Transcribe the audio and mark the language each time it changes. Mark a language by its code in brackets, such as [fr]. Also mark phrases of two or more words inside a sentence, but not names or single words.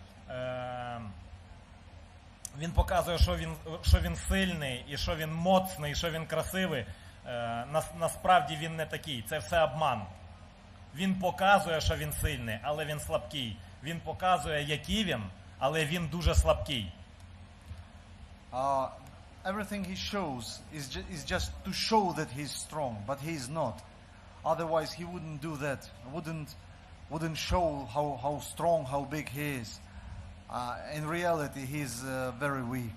[uk] Він показує, що він сильний, і що він моцний, і що він красивий. Насправді він не такий. Це все обман. Він показує, що він сильний, але він слабкий. Він показує, який він, але він дуже слабкий. [en] Everything he shows is just to show that he's strong, but he's not. Otherwise, he wouldn't do that. Wouldn't show how strong, how big he is. In reality, he's very weak.